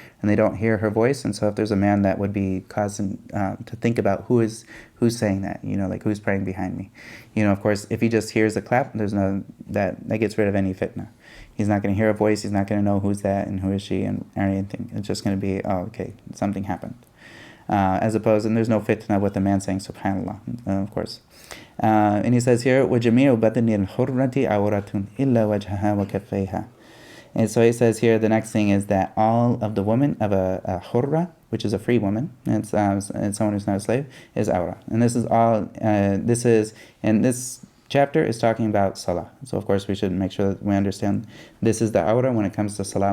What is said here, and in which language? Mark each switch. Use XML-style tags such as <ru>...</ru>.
<en>And they don't hear her voice. And so if there's a man, that would be causing to think about who's saying that, like who's praying behind me. Of course, if he just hears a clap, there's no, that gets rid of any fitna. He's not going to hear a voice. He's not going to know who's that and who is she and anything. It's just going to be, oh, okay, something happened. As opposed, and there's no fitna with the man saying subhanallah, of course. And he says here,</en> <ar>وَجَمِيعُ بَدْنِ الْحُرَّةِ عَوْرَةٌ إِلَّا وَجْهَهَا وَكَفَّيْهَا.</ar> <en>And so he says here, the next thing is that all of the woman of a hurra, which is a free woman, and someone who's not a slave, is awra. And this is all, and this chapter is talking about salah. So of course we should make sure that we understand this is the awra when it comes to salah.</en>